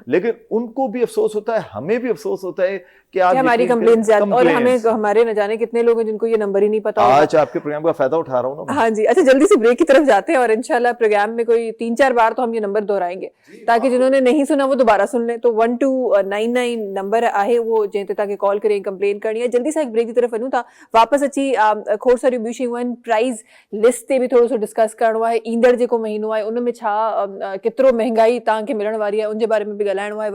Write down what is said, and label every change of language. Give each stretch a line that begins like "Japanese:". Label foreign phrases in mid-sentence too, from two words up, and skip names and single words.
Hindi: लेकिन उनको भी अफसोस होता है, हमें भी अफसोस होता है कि आप हमारी कंप्लेन ज्यादा, और हमें हमारे न जाने कितने लोग हैं जिनको ये नंबर ही नहीं पता। आज आपके प्रोग्राम का फायदा उठा रहा हूँ ना। हाँ जी। अच्छा, जल्दी से ब्रेक की तरफ जाते हैं और इंशाल्लाह प्रोग्राम में कोई 3-4 बार तो हम ये नंबर दोहराएंगे ताकि जिन्होंने नहीं सुना वो दोबारा सुन ले।
Sindhi: तो 1299 नंबर आहे वो जंहिं ते तव्हांखे कॉल करे कंप्लेन
Hindi: करनी है।
Sindhi: जल्दी सां
Hindi: एक ब्रेक की तरफ
Sindhi: वञूं था, वापस अची खोड़ सारियूं ॿियूं शयूं आहिनि। प्राइस लिस्ट ते बि थोरो सो डिस्कस करिणो आहे। ईंदड़ जेको महीनो आहे उन में छा केतिरो महांगाई तव्हांखे मिलण वारी आहे उनजे बारे में बि ॻाल्हाइणो आहे।